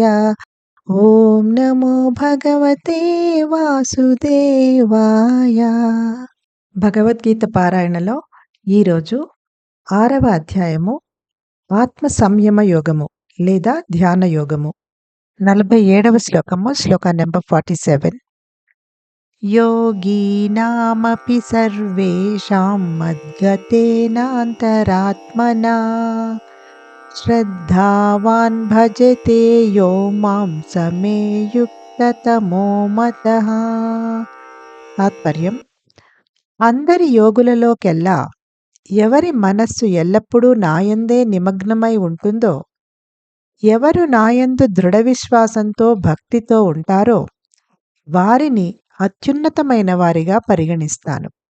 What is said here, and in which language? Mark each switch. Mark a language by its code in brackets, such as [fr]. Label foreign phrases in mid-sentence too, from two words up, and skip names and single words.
[sa] ॐ नमो भगवते वासुदेवाय. [te] భగవద్గీత పారాయణలో ఈరోజు 6వ అధ్యాయము ఆత్మ సంయమ యోగము లేదా ధ్యాన యోగము. 47వ శ్లోకము, శ్లోక నెంబర్ 47. [sa] योगीनामपि सर्वेषां मद्गतेनान्तरात्मना श्रद्धावान् भजते यो मां समे युक्ततमो मतः. [te] తాత్పర్యం: అందరి యోగులలోకెల్లా ఎవరి మనస్సు ఎల్లప్పుడూ నాయందే నిమగ్నమై ఉంటుందో, ఎవరు నాయందు దృఢ విశ్వాసంతో భక్తితో ఉంటారో వారిని అత్యున్నతమైన వారిగా పరిగణిస్తాను.